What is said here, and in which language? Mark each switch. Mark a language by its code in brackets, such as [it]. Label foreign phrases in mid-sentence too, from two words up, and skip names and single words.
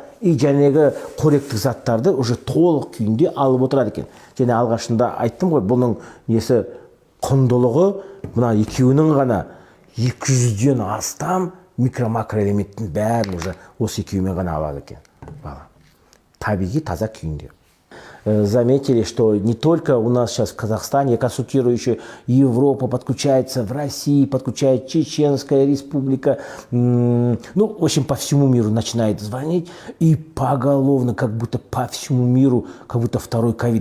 [kk] И жәнегі қоректік заттарды уже толық күйінде алып отырады екен. Және алғашында айттым ғой, бұның несі құндылығы мына екеуінің ғана 200-ден астам микро-макроэлементтің бәрін уже осы екеуімен ғана алады екен. Табиғи таза күйінде. [ru] Заметили, что не только у нас сейчас в Казахстане, я консультирую еще Европа, подключается в России, подключает Чеченская республика, ну, в общем, по всему миру начинает звонить, и поголовно, как будто по всему миру, как будто второй ковид.